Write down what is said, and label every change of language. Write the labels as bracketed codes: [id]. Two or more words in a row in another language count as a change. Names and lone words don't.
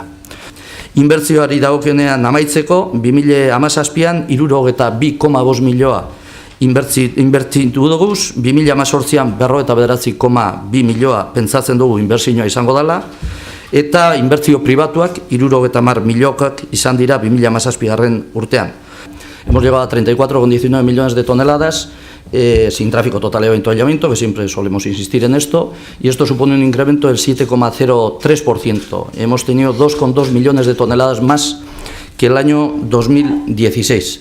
[eu] Inbertsioari dagokionean amaitzeko, 2017an 62,5 milioa inbertitu dugu, 2018an 59,2 milioa pentsatzen dugu inbertsioa izango dela, eta inbertsio pribatuak 70 milioak izan dira 2017 urtean. [es] Hemos llegado a 34,19 millones de toneladas, sin tráfico total y avituallamiento, que siempre solemos insistir en esto, y esto supone un incremento del 7,03%. Hemos tenido 2,2 millones de toneladas más que el año 2016.